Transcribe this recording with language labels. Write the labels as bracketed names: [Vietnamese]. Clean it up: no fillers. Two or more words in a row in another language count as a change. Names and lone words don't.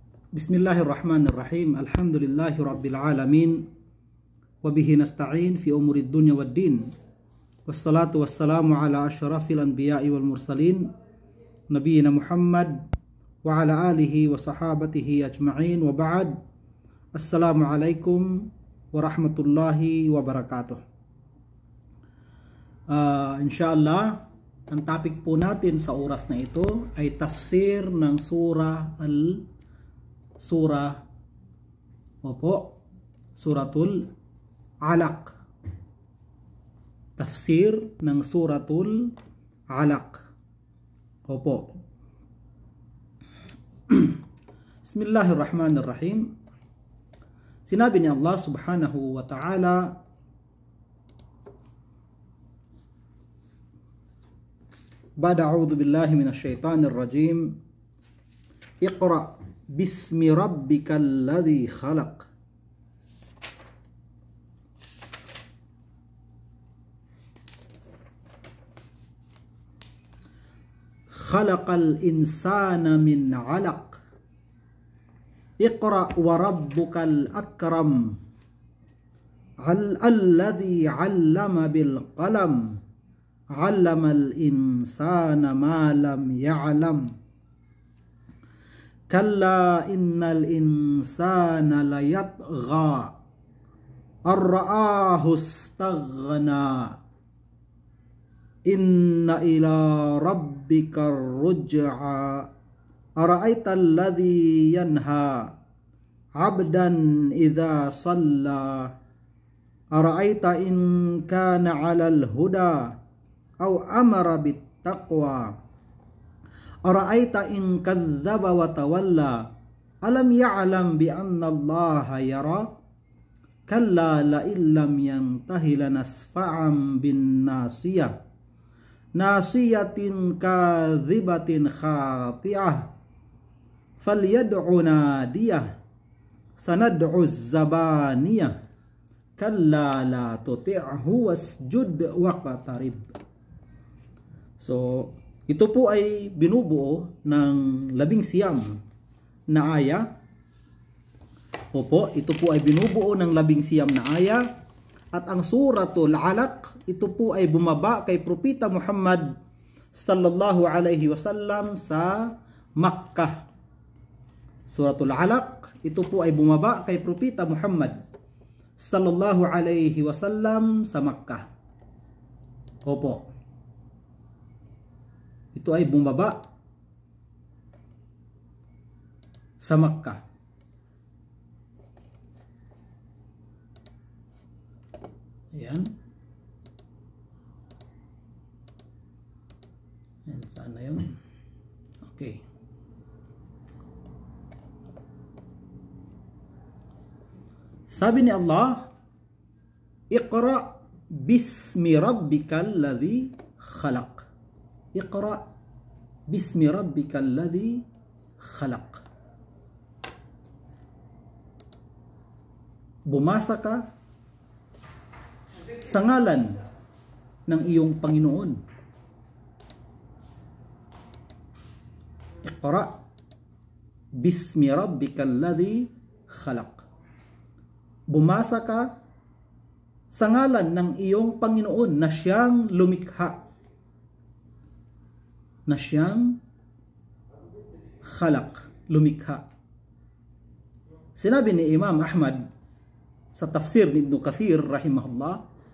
[Arabic] بسم الله الرحمن الرحيم. الحمد لله رب العالمين. وبه نستعين في أمور الدنيا والدين. والصلاة والسلام على أشرف الأنبياء والمرسلين نبينا محمد وعلى آله وصحابته أجمعين وبعد. السلام عليكم ورحمة الله وبركاته. [Filipino] Insyaallah, ang topic po natin sa oras na ito ay tafsir ng Suratul Alaq. Tafsir ng Suratul Alaq. Opo. [Arabic] بسم الله الرحمن الرحيم. [Filipino] Sinabi ni Allah [Arabic] سبحانه وتعالى، بعد أعوذ بالله من الشيطان الرجيم. اقرأ باسم ربك الذي خلق. خلق الإنسان من علق. اقرأ وربك الأكرم. الذي علم بالقلم. علم الإنسان ما لم يعلم. كلا إن الإنسان ليطغى أن رآه استغنى. إن إلى ربك الرجعى. أرأيت الذي ينهى عبدا إذا صلى. أرأيت إن كان على الهدى أو أمر بالتقوى. أرأيت إن كذب وتولى. ألم يعلم بأن الله يرى. كلا لئن لم ينته لنسفعا بالناصية. ناصية كاذبة خاطئة. فليدع ناديه. سندع الزبانية. كلا لا تطعه واسجد واقترب. [Filipino] So, ito po ay binubuo ng 19 na aya. Opo, ito po ay binubuo ng 19 na aya. At ang Suratul Alaq, ito po ay bumaba kay Propeta Muhammad [Arabic] صلى الله عليه وسلم [Filipino] sa Makkah. Suratul Alaq, ito po ay bumaba kay Propeta Muhammad [Arabic] صلى الله عليه وسلم [Filipino] sa Makkah. Opo. Ito ay bumaba sa Makkah. Ayan. Ayan, saan na yun? Okay. Sabi ni Allah, [Arabic] اقرأ باسم ربك الذي خلق. اقرأ باسم ربك الذي خلق. [Filipino] Bumasa ka sa ngalan ng iyong Panginoon. [Arabic] اقرأ باسم ربك الذي خلق. [Filipino] Bumasa ka sa ngalan ng iyong Panginoon na siyang lumikha. Na siyang khalaq, lumikha. Sinabi ni Imam Ahmad sa tafsir ni Ibn Kathir rahimahullah,